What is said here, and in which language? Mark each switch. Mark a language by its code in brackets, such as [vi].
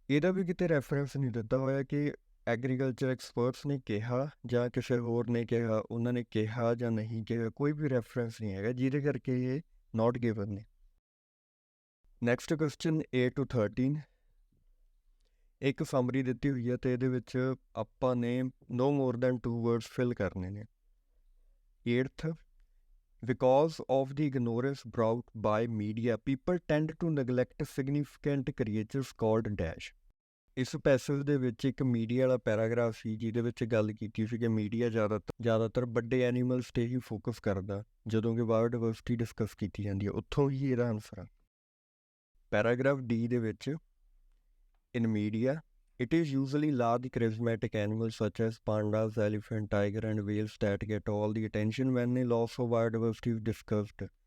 [pa] ਇਹਦਾ ਵੀ ਕਿਤੇ ਰੈਫਰੈਂਸ ਨਹੀਂ ਦਿੱਤਾ ਹੋਇਆ ਕਿ ਐਗਰੀਕਲਚਰ ਐਕਸਪਰਟਸ ਨੇ ਕਿਹਾ ਜਾਂ ਕਿਸੇ ਹੋਰ ਨੇ ਕਿਹਾ, ਉਹਨਾਂ ਨੇ ਕਿਹਾ ਜਾਂ ਨਹੀਂ ਕਿਹਾ, ਕੋਈ ਵੀ ਰੈਫਰੈਂਸ ਨਹੀਂ ਹੈਗਾ, ਜਿਹਦੇ ਕਰਕੇ ਇਹ ਨਾਟ ਗਿਵਨ ਨੇ। ਨੈਕਸਟ ਕੁਐਸਚਨ 8 to 13 ਇੱਕ ਸਮਰੀ ਦਿੱਤੀ ਹੋਈ ਹੈ ਤੇ ਇਹਦੇ ਵਿੱਚ ਆਪਾਂ ਨੇ [en] no more than 2 words [pa] fill ਕਰਨੇ ਨੇ। [en] 8th because of the ignorance brought by media people tend to neglect significant creatures called dash। [pa] ਇਸ ਪੈਸੇਜ ਦੇ ਵਿੱਚ ਇੱਕ ਮੀਡੀਆ ਵਾਲਾ ਪੈਰਾਗ੍ਰਾਫ ਸੀ ਜਿਹਦੇ ਵਿੱਚ ਗੱਲ ਕੀਤੀ ਸੀ ਕਿ ਮੀਡੀਆ ਜ਼ਿਆਦਾਤਰ ਵੱਡੇ ਐਨੀਮਲਸ 'ਤੇ ਹੀ ਫੋਕਸ ਕਰਦਾ ਜਦੋਂ ਕਿ ਬਾਇਓਡਾਇਵਰਸਿਟੀ ਡਿਸਕਸ ਕੀਤੀ ਜਾਂਦੀ ਹੈ। ਉੱਥੋਂ ਹੀ ਇਹਦਾ ਆਨਸਰ ਆ। ਪੈਰਾਗ੍ਰਾਫ D ਦੇ ਵਿੱਚ [en] in media it is usually large charismatic animals such as pandas, elephant, tiger and whales that get all the attention when a loss of biodiversity is discussed।